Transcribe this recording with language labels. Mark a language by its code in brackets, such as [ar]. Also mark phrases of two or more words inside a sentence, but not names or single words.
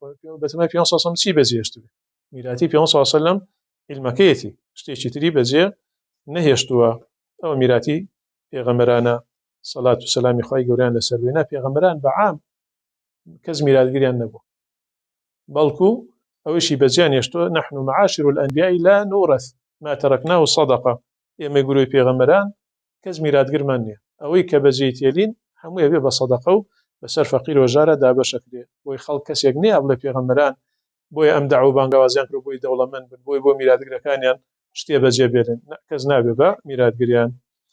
[ar] علیه و سلم [ckb] بەتەمای پێغەمبەر [ar] صلی الله علیه و سلم [ckb] چی بەجێهێشت میراتی پێغەمبەر [ar] صلی الله علیه و سلم [ckb] علمەکەیەتی شتێکی تری بەجێ نەهێشتووە ئەو میراتی پێغەمبەرانە سەڵات و سەلامی خوای گەوریان لەسەر بێ پێغەمبەران بەعام کەس میراتگریان نەبوو بەڵکو ئەوشی بەجیان هێشتووە [ar] نحن معاشر الأنبياء لا نورث ما تركناه صدقة [ckb] ئێمە گروی پێغەمبەران کەس میراتگرمان نییە ئەوەی کە بەجێی تێلین هەمووی بێ بە سەدەقە و بەسەر فەقیر و ژارە دابەشەکرێ بۆی خەڵک کەسێک نییە بڵێ پێغەمبەران بۆیە ئەم دەعوە بانگەوازیان کرد بۆی دەوڵەمەند بن بۆی بۆ میراتگرەکانیان شتێ بەجێ بێنن کەس نابێ بە میراتگریان